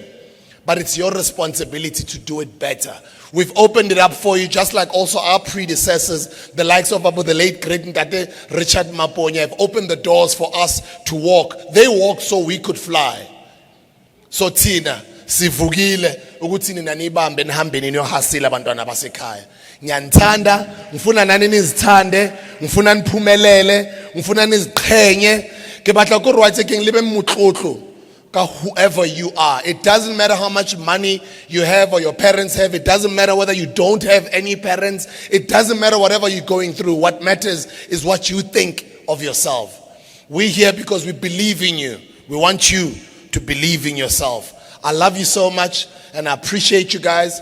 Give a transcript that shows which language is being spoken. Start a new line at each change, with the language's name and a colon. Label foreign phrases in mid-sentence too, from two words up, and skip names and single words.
English: But it's your responsibility to do it better. We've opened it up for you, just like also our predecessors, the likes of Abo, the late great Ntate Richard Maponya, have opened the doors for us to walk. They walked so we could fly. So Tina,
Zulu: sivugile ukuthi nina nibambe nihambe niyohasila abantwana basekhaya. Ngiyanthanda, ngifuna nani nizithande, ngifuna niphumelele, ngifuna niziqhenye.
Southern Sotho: Ke batla ko right ke libe motlotlo ka
English: whoever you are. It doesn't matter how much money you have or your parents have. It doesn't matter whether you don't have any parents. It doesn't matter whatever you're going through. What matters is what you think of yourself. We're here because we believe in you. We want you to believe in yourself. I love you so much, and I appreciate you guys.